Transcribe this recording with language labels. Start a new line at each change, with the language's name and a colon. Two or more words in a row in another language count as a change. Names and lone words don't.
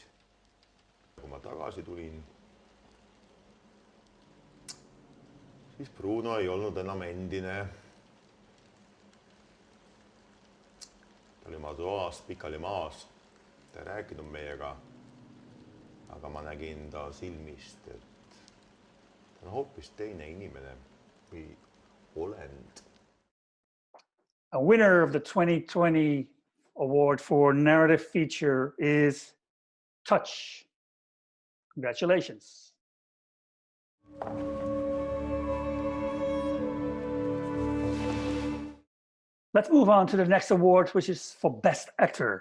Estonian: Kui ma tagasi tulin, siis Bruno ei olnud enam endine. Ta oli oma toas pikali maas. Ta ei rääkinud meiega, aga ma nägin ta silmist, et ta on hoopis teine inimene või olend.
English: A winner of the 2020 award for narrative feature is Touch. Congratulations. Let's move on to the next award, which is for Best Actor.